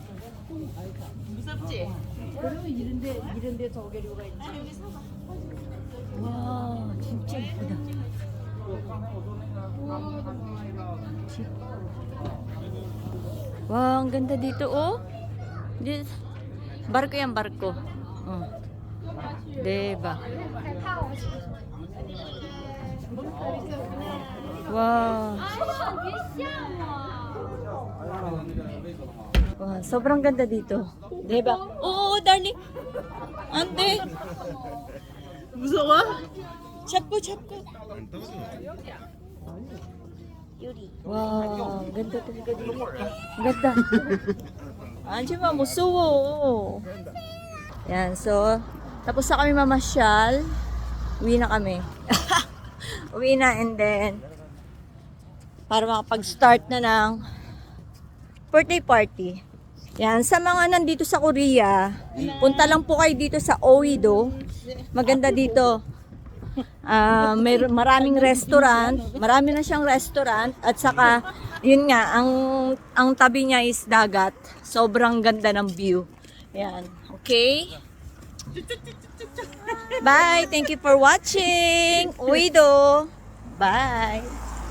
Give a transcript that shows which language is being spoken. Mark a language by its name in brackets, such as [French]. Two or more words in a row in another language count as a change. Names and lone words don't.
[Korean] 무섭지? 그러면 이런데 조개류가 있지. 와, 진짜 예쁘다. 와, [Filipino] ang ganda dito, oh. Barko yan, barko. Oh. Diba? Wow. Wow, sobrang ganda dito. Diba? Oo, darling. Ante. [Korean] 무서워? 잡고. [Filipino] Wow, ganda talaga dito. Ganda. Andiyan ma, musuwo. Yan, so, tapos na kami mamasyal. Uwi na kami. Uwi na [English] and then, [Filipino] para makapag-start na ng birthday party. Yan, sa mga nandito sa Korea, punta lang po kayo dito sa Oido. Maganda dito. Maraming restaurant, marami na siyang restaurant at saka yun nga ang tabi niya is dagat. Sobrang ganda ng view. Yan. [English] Okay? Bye. Thank you for watching. Uido. Bye.